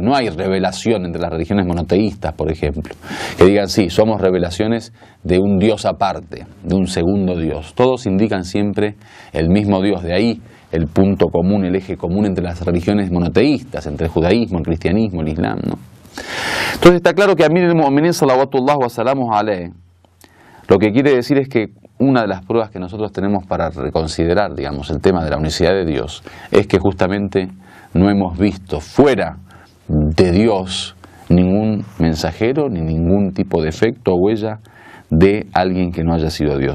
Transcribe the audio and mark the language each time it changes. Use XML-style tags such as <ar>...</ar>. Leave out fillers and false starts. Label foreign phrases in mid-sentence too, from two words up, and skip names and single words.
<es>No hay revelación entre las religiones monoteístas, por ejemplo, que digan, sí, somos revelaciones de un Dios aparte, de un segundo Dios. Todos indican siempre el mismo Dios. De ahí el punto común, el eje común entre las religiones monoteístas, entre el judaísmo, el cristianismo, el islam, ¿no? Entonces está claro que</es> <ar>أمير المؤمنين صلوات الله وسلامه عليه,</ar> <es>lo que quiere decir es que una de las pruebas que nosotros tenemos para reconsiderar, digamos, el tema de la unicidad de Dios, es que justamente no hemos visto fuera de Dios ningún mensajero, ni ningún tipo de efecto o huella de alguien que no haya sido Dios.</es>